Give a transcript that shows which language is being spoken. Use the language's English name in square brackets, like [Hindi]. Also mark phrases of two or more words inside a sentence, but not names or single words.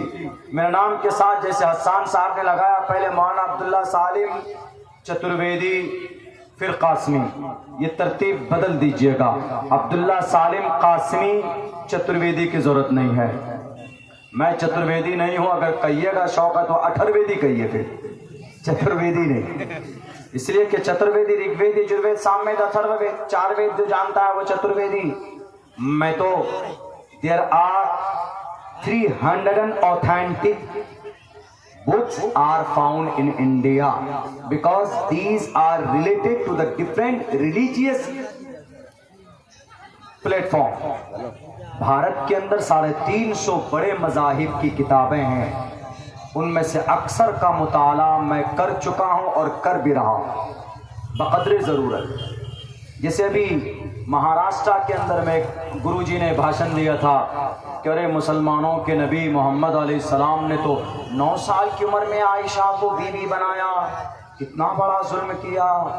[Urdu] میرے نام کے ساتھ جیسے حسان صاحب نے لگایا، پہلے مولانا عبداللہ سالم چترویدی پھر قاسمی، یہ ترتیب بدل دیجئے گا، عبداللہ سالم قاسمی چترویدی کی ضرورت نہیں ہے۔ میں چترویدی نہیں ہوں، اگر کہیے گا شوق ہے تو اٹھرویدی کہیے، پھر چترویدی نہیں، اس لیے کہ چترویدی رگ وید یجروید ساموید اتھروید، چار وید جو جانتا ہے وہ چترویدی۔ میں تو [English] there are 300 authentic books are found in India because these are related to the different religious platform۔ [Urdu] بھارت کے اندر 350 بڑے مذاہب کی کتابیں ہیں، ان میں سے اکثر کا مطالعہ میں کر چکا ہوں اور کر بھی رہا ہوں بقدر ضرورت۔ جیسے ابھی مہاراشٹرا کے اندر میں گرو جی نے بھاشن دیا تھا کہ ارے مسلمانوں کے نبی محمد علیہ السلام نے تو 9 سال کی عمر میں عائشہ کو بیوی بنایا، کتنا بڑا ظلم کیا۔